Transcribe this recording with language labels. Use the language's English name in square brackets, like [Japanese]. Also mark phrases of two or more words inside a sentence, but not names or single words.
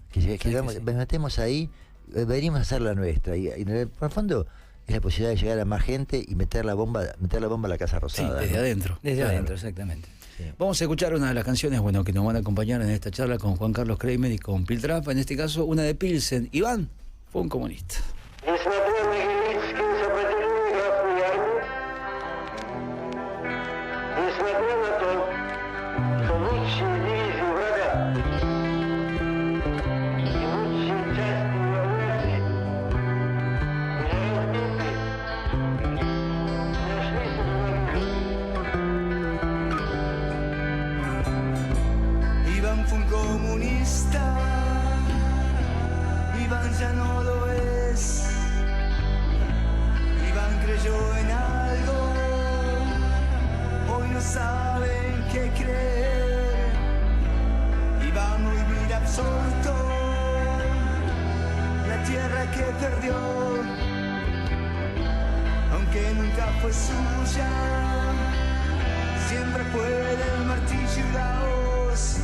[Spanish] Que metemos ahí, venimos a hacer la nuestra. Y por el fondo es la posibilidad de llegar a más gente y meter la bomba a la Casa Rosada. Sí, desde adentro. Desde Claro. adentro, exactamente. Sí. Vamos a escuchar una de las canciones, bueno, que nos van a acompañar en esta charla con Juan Carlos Kramer y con Piltrap. En este caso, una de Pilsen. Iván fue un comunista. [Russian] Несмотря на героическое сопротивление Красной Армии, несмотря на то, что лучшие дивизии врага и лучшие части его армии были разбиты, нашлись враги. [Spanish] Iván fue un comunista, Iván ya no lo es. Iván creyó en algo, hoy no saben qué creer. Iván hoy mira absorto la tierra que perdió, aunque nunca fue suya, siempre fue del martillo y la hoz.